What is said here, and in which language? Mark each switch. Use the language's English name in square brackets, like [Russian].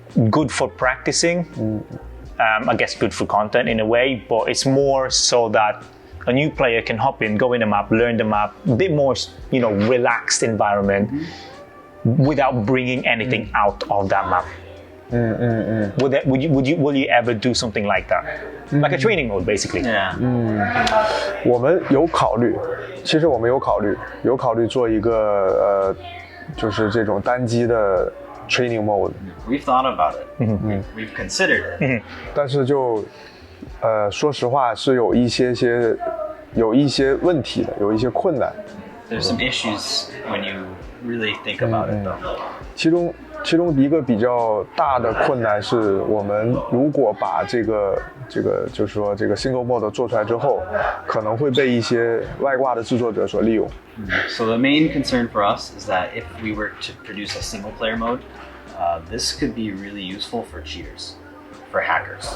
[English] Good for practicing, I guess good for content in a way, but it's more so that a new player can hop in, go in the map, learn the map, a bit more, relaxed environment without bringing anything out of that map. Will you ever do something like that? Like a training mode, basically. Yeah. [Chinese] 我们有考虑，其实我们有考虑做一个就是这种单机的 training mode. [English] We've thought about it. We've considered it. [Chinese] 但是就说实话是有一些问题的，有一些困难。 [English] There's some issues when you really think about it, though. [Chinese] 其中一个比较大的困难是我们如果把这个就是说这个 single mode 做出来之后，可能会被一些外挂的制作者所利用。 [English] So the main concern for us is that if we were to produce a single player mode, this could be really useful for cheaters, for hackers.